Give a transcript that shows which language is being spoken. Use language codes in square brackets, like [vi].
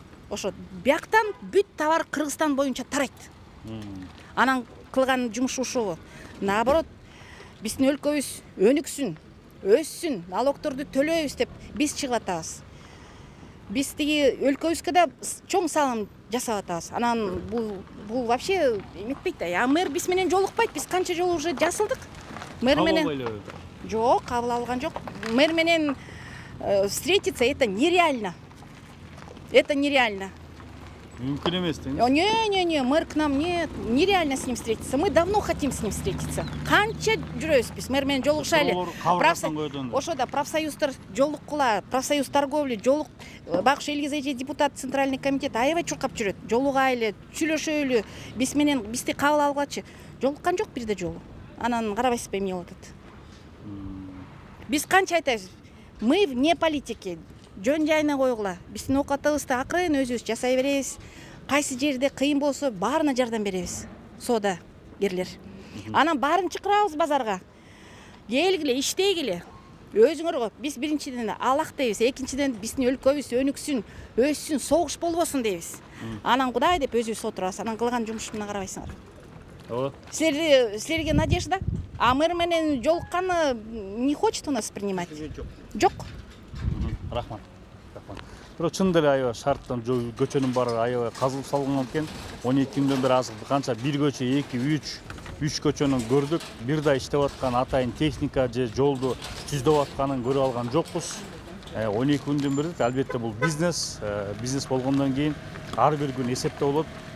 [ky] Ошо бияктан бүт товар Кыргызстан боюнча тарайт. Анан кылган жумушу ушул. Наоборот, биздин өлкөбүз өнүксүн, өссүн, налогторду төлөйбүз деп биз чыгып атабыз. Биз тиги өлкөбүзгө да чоң салым жасап атабыз. Анан бул вообще эметпейт да. Мэр биз менен жолукпайт. Биз канча жолу уже жасылдык. Мэр менен жок, кабыл алган жок. [ru] Мэр [ky] менен [ru] встретиться это нереально. Это нереально. [ky] Мүмкүн эмес да. [ru] Не, мэр к нам нет, нереально с ним встретиться. Мы давно хотим с ним встретиться. [ky] Канча жүрөбүз биз мэр менен жолугушайлы. Ошо да профсоюздар жолуккула, профсоюз торговли жолук, Байкуш Элгиз эже депутат Центральный комитет аябай чуркап жүрөт. Жолугайлы, сүйлөшөлү, биз менен бизди кабыл алгачы. Жолуккан жок бир да жолу. Анан карабайсызбы эмне болуп атат. Биз канча айтабыз? [ru] Мы вне политики. [ky] Жөн жайына койгула. Биздин оокатыбызды акырын өзүбүз жасай беребиз. Кайсы жерде кыйын болсо баарына жардам беребиз. Соода герлер. Анан баарын чакырабыз базарга. Келгиле, иштейгиле. Өзүңөр биз биринчиден Аллах дейбиз, экинчиден биздин өлкөбүз өнүксүн, өссүн, согуш болбосун дейбиз. Анан Кудай деп өзүбүз отурабыз. Анан кылган жумушуна карабайсыңар. Ооба. Силерге надежда? [ru] А [ky] мэр менен жолукканы [ru] не хочет у нас принимать? [ky] Жок. Рахмат. Бирок чындап эле аябай шарттан көчөнүн баары аябай казылып салынган экен. 12 күндөн бери азыр канча бир көчө 2-3 көчөнү көрдүк. Бир да иштеп аткан атайын техника же жолду түздөп атканын көрүп алган жокпуз. 12 күндөн бери албетте бул бизнес болгондон кийин ар бир күн эсепте болот.